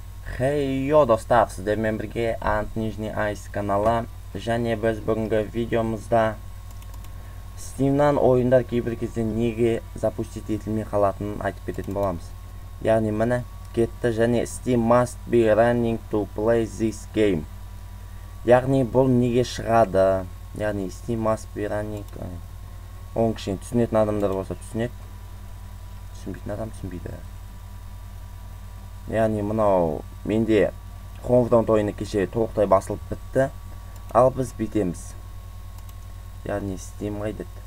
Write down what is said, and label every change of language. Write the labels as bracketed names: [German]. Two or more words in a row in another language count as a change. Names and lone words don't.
[Kazakh] Хейо достар, сіздермен бірге Ant Nijniy Ice каналы және біз бүгінгі видеомызда Steam'нан ойындар кейбір кезде неге запустить етілмей қалатынын айтып кететін боламыз. Яғни міне кетті және [English] Steam must be running to play this game. [Kazakh] Яғни бұл неге шығады? Яғни [English] Steam must be running. [Kazakh] Оның кішкене түсінетін адамдар болса түсінеді. Түсінбейтін адам түсінбейді. Яғни мынау менде Homefront ойыны кеше толықтай басылып бітті. Ал біз бүйтеміз. Яғни Steam қайдет.